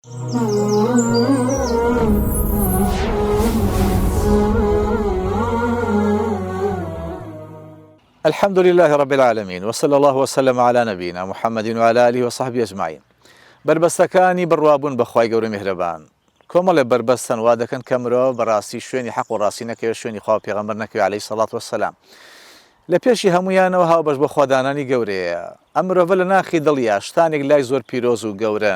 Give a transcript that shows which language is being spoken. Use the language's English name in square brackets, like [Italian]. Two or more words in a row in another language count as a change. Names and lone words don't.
[Arabic] الحمد لله رب العالمين وصلى الله وسلم على نبينا محمد وعلى آله وصحبه أجمعين. [Central Kurdish] بربەستەکانی بڕوابوون بەخوای گەورە میهرەبان کۆمەڵێ بربەستن وا دەکەن کە مرۆڤ بەڕاستی شوێنی حەق و ڕاستی نەکەوێت شوێنی خوا پێغەمبەر نەکەوێت [Arabic] عەلەیهی سەڵات وەسەلام. [Central Kurdish] لە پێشی هەمویانەوە هاوبەش بە خوادانانی گەورەیە. ئەم مرۆڤە لە ناخی دڵیا شتانێک لای زۆر پیرۆز و گەورەن.